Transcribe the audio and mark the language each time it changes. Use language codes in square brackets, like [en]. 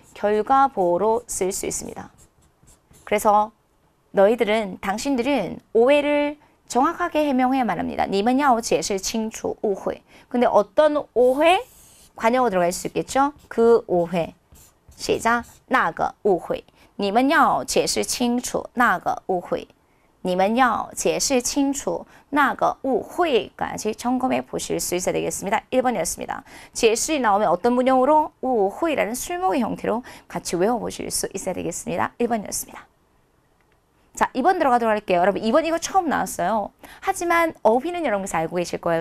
[ko] 결과보호로 쓸 수 있습니다. 그래서 당신들은 오해를 정확하게 해명해야만 합니다. [zh] 你们要解释清楚误会. [ko] 근데 어떤 오해? 관용어 들어갈 수 있겠죠? 그 오해. 시작, [zh] 那个误会. 你们要解释清楚那个误会.你们要解释清楚那个误会. [ko] 까지 점검해 보실 수 있어야 되겠습니다. 1번이었습니다. 제시 나오면 어떤 문형으로? 우회라는 술목의 형태로 같이 외워보실 수 있어야 되겠습니다. 1번이었습니다. 자, 2번 들어가도록 할게요. 여러분 2번 이거 처음 나왔어요. 하지만 어휘는 여러분께서 알고 계실 거예요.